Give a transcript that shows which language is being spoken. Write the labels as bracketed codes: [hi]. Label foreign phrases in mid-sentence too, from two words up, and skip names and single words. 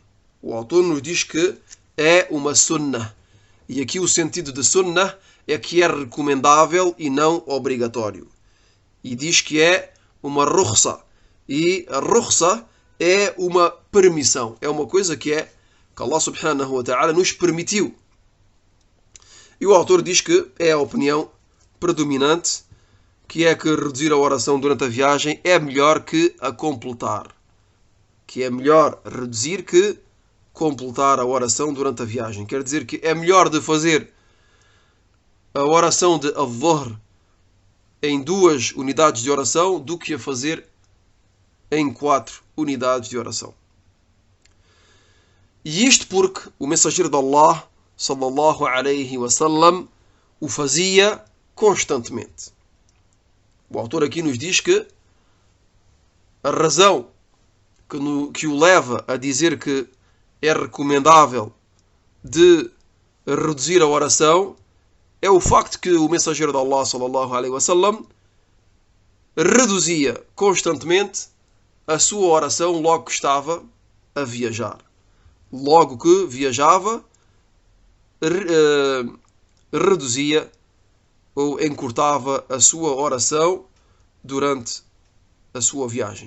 [pt] O autor nos diz que é uma sunnah. E aqui o sentido de sunnah é que é recomendável e não obrigatório. E diz que é uma rukhsa. E a rukhsa é uma permissão. É uma coisa que Allah [ar] سبحانه وتعالى [pt] nos permitiu. E o autor diz que é a opinião predominante, que é que reduzir a oração durante a viagem é melhor que a completar. Que é melhor reduzir que completar a oração durante a viagem. Quer dizer que é melhor de fazer a oração de Al-Dhuhr em 2 unidades de oração do que a fazer em 4 unidades de oração. E isto porque o mensageiro de Allah, [ar] صلى الله عليه وسلم, [pt] o fazia constantemente. O autor aqui nos diz que a razão que o leva a dizer que é recomendável de reduzir a oração é o facto que o mensageiro de Allah, [ar] صلى الله عليه وسلم, [pt] reduzia constantemente a sua oração logo que estava a viajar. Logo que viajava, reduzia ou encurtava a sua oração durante a sua viagem.